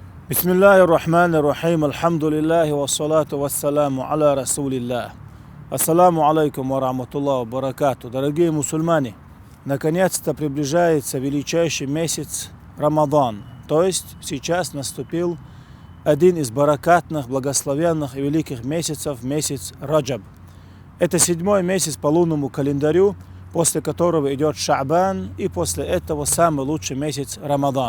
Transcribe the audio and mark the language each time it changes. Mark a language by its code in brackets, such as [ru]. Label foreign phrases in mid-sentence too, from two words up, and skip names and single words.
[ar] بسم الله الرحمن الرحيم، الحمد لله والصلاة والسلام على رسول الله. السلام عليكم ورحمة الله وبركاته. [ru] Дорогие мусульмане, наконец-то приближается величайший месяц Рамадан. То есть сейчас наступил один из баракатных, благословенных и великих месяцев, месяц Раджаб. Это 7-й месяц по лунному календарю, после которого идет Ша'бан, и после этого самый лучший месяц Рамадан.